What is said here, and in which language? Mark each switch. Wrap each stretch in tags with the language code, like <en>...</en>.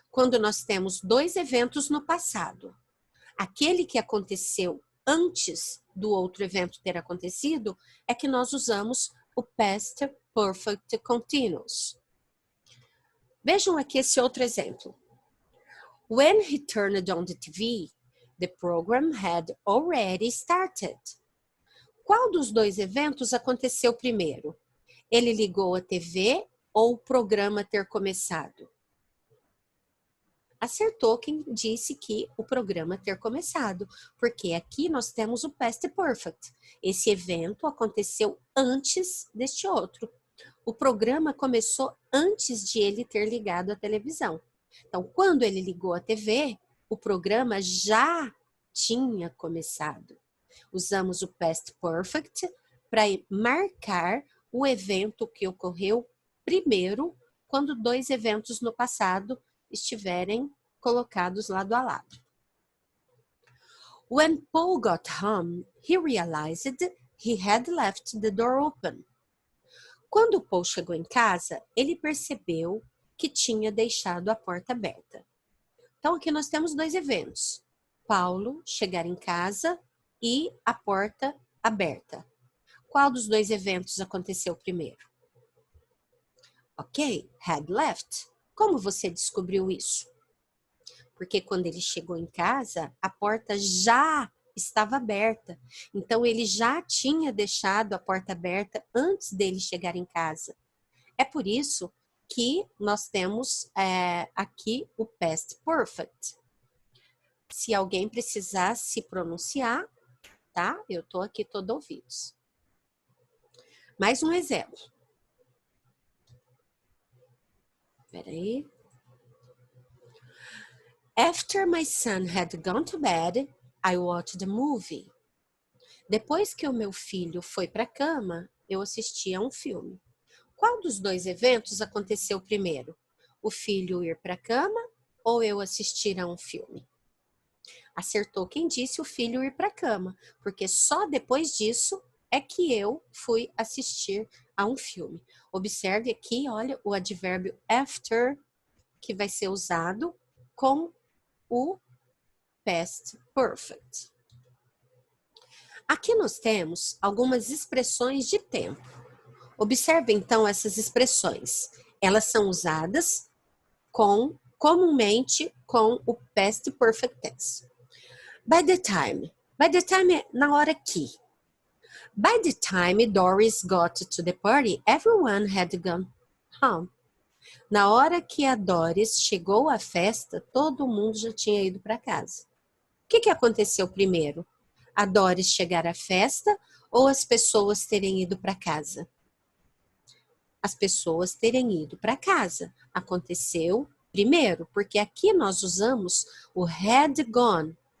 <pt>quando nós temos dois eventos no passado. Aquele que aconteceu antes do outro evento ter acontecido é que nós usamos o Past Perfect Continuous. Vejam aqui esse outro exemplo.</pt> <en>When he turned on the TV, the program had already started.</en> <pt>Qual dos dois eventos aconteceu primeiro? Ele ligou a TV ou o programa ter começado? Acertou quem disse que o programa ter começado, porque aqui nós temos o Past Perfect. Esse evento aconteceu antes deste outro. O programa começou antes de ele ter ligado a televisão. Então, quando ele ligou a TV, o programa já tinha começado. Usamos o Past Perfect para marcar o evento que ocorreu primeiro, quando dois eventos no passado estiverem colocados lado a lado.</pt> <en>When Paul got home, he realized he had left the door open.</en> <pt>Quando Paul chegou em casa, ele percebeu que tinha deixado a porta aberta. Então, aqui nós temos dois eventos. Paulo chegar em casa e a porta aberta. Qual dos dois eventos aconteceu primeiro? Ok, had left. Como você descobriu isso? Porque quando ele chegou em casa, a porta já estava aberta. Então, ele já tinha deixado a porta aberta antes dele chegar em casa. É por isso que nós temos aqui o Past Perfect. Se alguém precisar se pronunciar, tá? Eu tô aqui todo ouvidos. Mais um exemplo. Espera aí.</pt> <en>After my son had gone to bed, I watched a movie.</en> <pt>Depois que o meu filho foi para a cama, eu assisti a um filme. Qual dos dois eventos aconteceu primeiro? O filho ir para a cama ou eu assistir a um filme? Acertou quem disse o filho ir para a cama, porque só depois disso é que eu fui assistir a um filme. Observe aqui, olha, o advérbio after, que vai ser usado com o Past Perfect. Aqui nós temos algumas expressões de tempo. Observe então essas expressões. Elas são usadas comumente com o Past Perfect Tense.</pt> <en>By the time</en> <pt>é na hora que.</pt> <en>By the time Doris got to the party, everyone had gone home.</en> <pt>Na hora que a Doris chegou à festa, todo mundo já tinha ido para casa. O que aconteceu primeiro? A Doris chegar à festa ou as pessoas terem ido para casa? As pessoas terem ido para casa. Aconteceu primeiro, porque aqui nós usamos o had gone.</pt>